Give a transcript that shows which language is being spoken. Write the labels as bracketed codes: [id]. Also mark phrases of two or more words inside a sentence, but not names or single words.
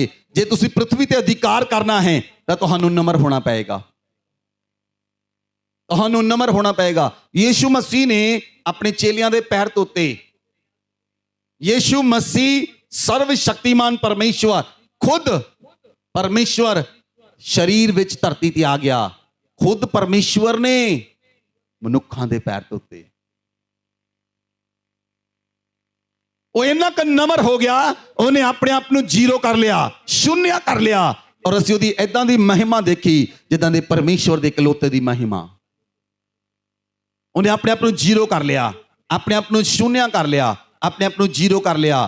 [pa] ਜੇ ਤੁਸੀਂ ਪ੍ਰithvi ਤੇ ਅਧਿਕਾਰ ਕਰਨਾ ਹੈ ਤਾਂ ਤੁਹਾਨੂੰ ਨਮਰ ਹੋਣਾ ਪਏਗਾ, ਤੁਹਾਨੂੰ ਨਮਰ ਹੋਣਾ ਪਏਗਾ। ਯੀਸ਼ੂ ਮਸੀਹ ਨੇ ਆਪਣੇ ਚੇਲਿਆਂ ਦੇ ਪੈਰ ਧੋਤੇ। ਯੀਸ਼ੂ ਮਸੀਹ ਸਰਵ ਸ਼ਕਤੀਮਾਨ ਪਰਮੇਸ਼ਵਰ, ਖੁਦ ਪਰਮੇਸ਼ਵਰ ਸਰੀਰ ਵਿਚ ਧਰਤੀ ਤੇ ਆ ਗਿਆ। ਖੁਦ ਪਰਮੇਸ਼ਵਰ ਨੇ ਮਨੁੱਖਾਂ ਦੇ ਪੈਰ ਧੋਤੇ। ਉਹ ਇੰਨਾ ਕੁ ਨਮਰ ਹੋ ਗਿਆ, ਉਹਨੇ ਆਪਣੇ ਆਪ ਨੂੰ ਜ਼ੀਰੋ ਕਰ ਲਿਆ, ਸ਼ੂਨਿਆ ਕਰ ਲਿਆ। ਔਰ ਅਸੀਂ ਉਹਦੀ ਏਦਾਂ ਦੀ ਮਹਿਮਾ ਦੇਖੀ ਜਿੱਦਾਂ ਦੇ ਪਰਮੇਸ਼ਵਰ ਦੇ ਇਕਲੌਤੇ ਦੀ ਮਹਿਮਾ। ਉਹਨੇ ਆਪਣੇ ਆਪ ਨੂੰ ਜ਼ੀਰੋ ਕਰ ਲਿਆ, ਆਪਣੇ ਆਪ ਨੂੰ ਸ਼ੂਨਿਆ ਕਰ ਲਿਆ, ਆਪਣੇ ਆਪ ਨੂੰ ਜ਼ੀਰੋ ਕਰ ਲਿਆ।